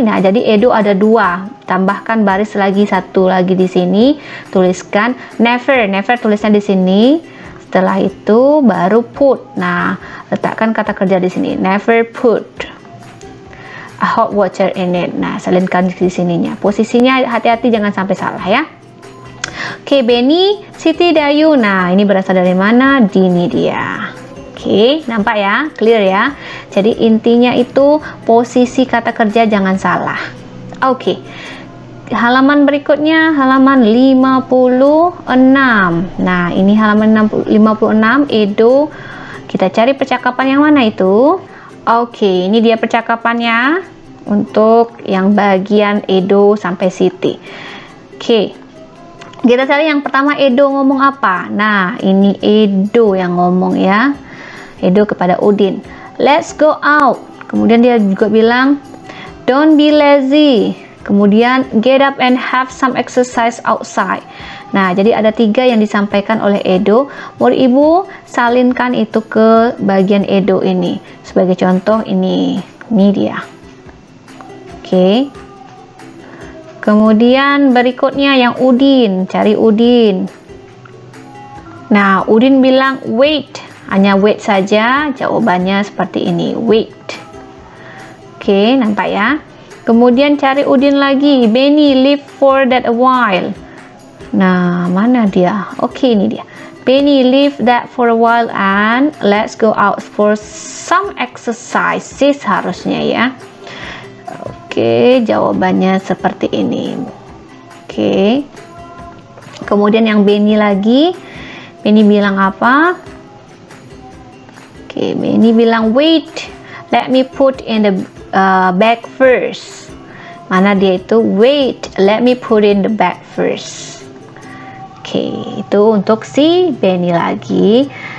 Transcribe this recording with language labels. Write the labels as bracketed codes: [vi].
[id] Nah, jadi Edo ada dua. Tambahkan baris lagi satu lagi di sini. Tuliskan never tulisnya di sini. Setelah itu baru put. Nah, letakkan kata kerja di sini. [en] Never put a hot water in it. [id] Nah, salinkan di sininya. Posisinya hati-hati jangan sampai salah ya. Oke, Benny, Siti, Dayu. Nah, ini berasal dari mana? Dini dia. Oke, nampak ya? Clear ya? Jadi intinya itu posisi kata kerja jangan salah. Oke. Halaman berikutnya halaman 56. Nah, ini halaman 56 Edo. Kita cari percakapan yang mana itu? Oke, ini dia percakapannya untuk yang bagian Edo sampai Siti. Oke. Kita cari yang pertama Edo ngomong apa? Nah, ini Edo yang ngomong ya. Edo kepada Udin, [en] let's go out. [id] Kemudian dia juga bilang, [en] don't be lazy. Kemudian get up and have some exercise outside. [id] Nah, jadi ada 3 yang disampaikan oleh Edo. Murid ibu salinkan itu ke bagian Edo ini. Sebagai contoh ini dia. Oke. Kemudian berikutnya yang Udin, cari Udin. Nah, Udin bilang wait, hanya wait saja. Jawabannya seperti ini, wait. Oke, nampak ya. Kemudian cari Udin lagi, [en] Benny live for that a while. [id] Nah, mana dia? Oke, ini dia. [en] Benny leave that for a while and let's go out for some exercises [id] harusnya ya. Oke, jawabannya seperti ini. Oke. Kemudian yang Benny lagi. Benny bilang apa? Oke, Benny bilang wait. [en] Let me put in the bag first. [id] Mana dia itu? [en] Wait, let me put in the bag first. [id] Oke, itu untuk si Benny lagi.